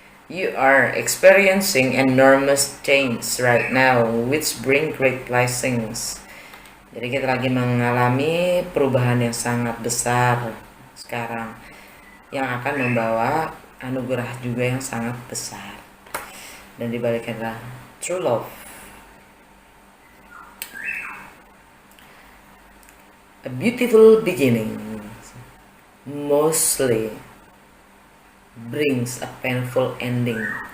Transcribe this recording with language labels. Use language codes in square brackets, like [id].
[en] You are experiencing enormous change right now, which bring great blessings. [id] Jadi kita lagi mengalami perubahan yang sangat besar sekarang, yang akan membawa anugerah juga yang sangat besar. Dan dibaliknya adalah [en] true love. A beautiful beginning mostly brings a painful ending.